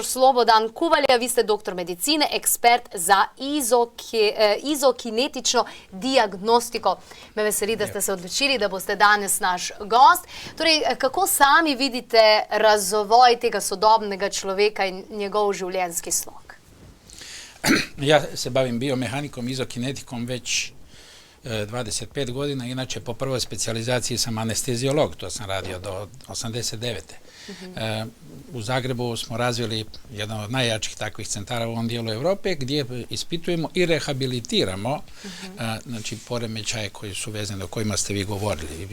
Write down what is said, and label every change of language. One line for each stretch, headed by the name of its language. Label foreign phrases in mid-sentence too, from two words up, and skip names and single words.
Slovenian: Slobodan Kuvalja, vi ste doktor medicine, ekspert za izokinetično diagnostiko. Me veseli, da ste se odločili, da boste danes naš gost. Torej, kako sami vidite razvoj tega sodobnega človeka in njegov življenjski slog?
Croatian: Ja se bavim biomehanikom, izokinetikom već 25 godina. Inače, po prvoj specijalizaciji sam anesteziolog, to sam radio do 89. U Zagrebu smo razvili jedan od najjačih takvih centara u ovom dijelu Europe, gdje ispitujemo i rehabilitiramo znači poremećaje koji su vezani, o kojima ste vi govorili.